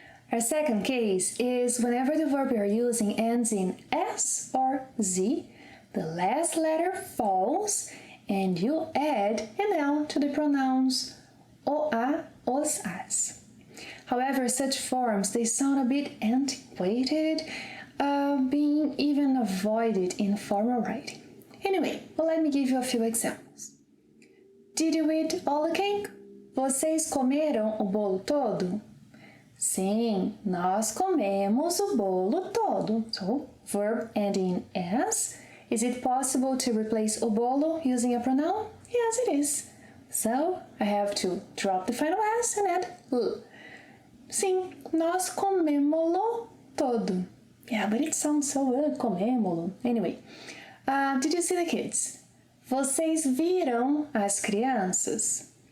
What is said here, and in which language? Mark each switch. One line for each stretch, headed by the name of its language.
English: Our second case is whenever the verb you're using ends in S or Z, the last letter falls and you add an L to the pronouns OA, os, as. However, such forms, they sound a bit antiquated, being even avoided in formal writing. Anyway, let me give you a few examples. Did you eat all the cake?
Portuguese: Vocês comeram o bolo todo? Sim, nós comemos o bolo todo.
English: So, verb ending in S. Is it possible to replace
Portuguese: o bolo
English: using a pronoun? Yes, it is. So, I have to drop the final S and add L.
Portuguese: Sim, nós comemos-lo todo.
English: Yeah, but it sounds so
Portuguese: comemos-lo.
English: Anyway, did you see the kids?
Portuguese: Vocês viram as crianças?